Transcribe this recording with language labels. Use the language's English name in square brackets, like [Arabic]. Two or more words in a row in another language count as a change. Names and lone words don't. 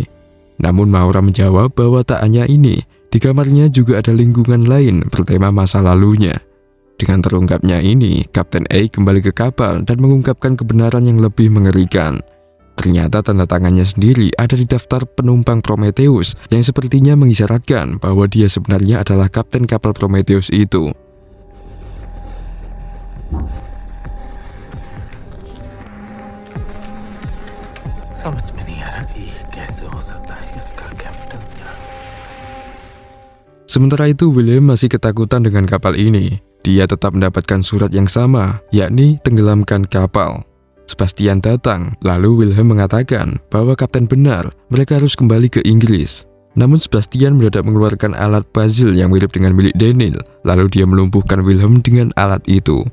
[Indonesian] Namun Maura menjawab bahwa tak hanya ini. Di kamarnya juga ada lingkungan lain bertema masa lalunya. Dengan terungkapnya ini, Kapten A kembali ke kapal dan mengungkapkan kebenaran yang lebih mengerikan. Ternyata tanda tangannya sendiri ada di daftar penumpang Prometheus yang sepertinya mengisyaratkan bahwa dia sebenarnya adalah kapten kapal Prometheus itu. [Hindi] समझ में नहीं आ रहा कि कैसे हो सकता है इसका कैप्टन। [Indonesian] Sementara itu, Wilhelm masih ketakutan dengan kapal ini. Dia tetap mendapatkan surat yang sama, yakni tenggelamkan kapal. Sebastian datang, lalu Wilhelm mengatakan bahwa kapten benar, mereka harus kembali ke Inggris. Namun Sebastian mendadak mengeluarkan alat puzzle yang mirip dengan milik Daniel, lalu dia melumpuhkan Wilhelm dengan alat itu.